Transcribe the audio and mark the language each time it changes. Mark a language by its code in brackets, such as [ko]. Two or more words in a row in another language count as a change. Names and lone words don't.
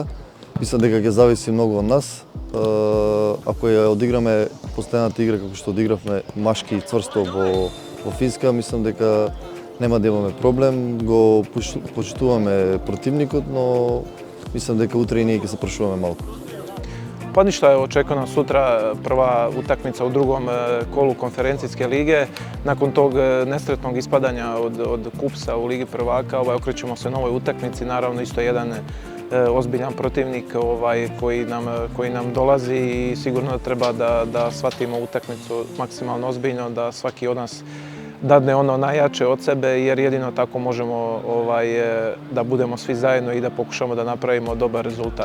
[mk] Мислам дека ќе зависи многу од нас. Ако ја одиграме последната игра како што одигравме машки и цврсто во Финска, мислам дека нема да имаме проблем. Го почитуваме противникот, но мислам дека утре и ние ќе се прашуваме малку. [bs] Pa ništa, očekuje nas sutra prva utakmica u drugom kolu Konferencijske lige. Nakon tog nesretnog ispadanja od Kupsa u Ligi prvaka okrećemo se novoj utakmici. Naravno isto jedan ozbiljan protivnik koji nam dolazi i sigurno da treba da shvatimo utakmicu maksimalno ozbiljno, da svaki od nas dadne ono najjače od sebe jer jedino tako možemo da budemo svi zajedno i da pokušamo da napravimo dobar rezultat.